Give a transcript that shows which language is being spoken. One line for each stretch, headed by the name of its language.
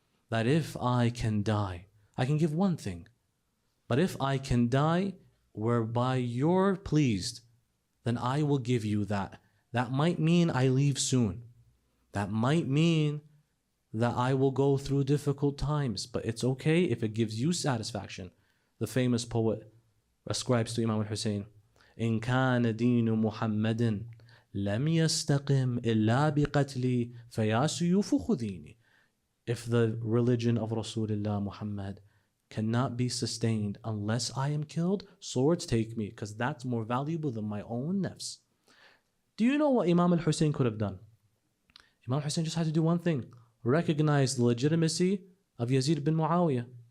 English: That if I can die, I can give one thing. But if I can die whereby you're pleased, then I will give you that. That might mean I leave soon. That might mean that I will go through difficult times, but it's okay if it gives you satisfaction. The famous poet ascribes to Imam al-Hussein,
Arabic: إن كان دين محمد لم يستقم إلا بقتلي فيا سيوف خذيني.
English: If the religion of Rasulullah Muhammad cannot be sustained unless I am killed, swords take me, because that's more valuable than my own nafs. Do you know what Imam al-Hussein could have done? Imam al-Hussein just had to do one thing: recognize the legitimacy of Yazid bin Muawiyah.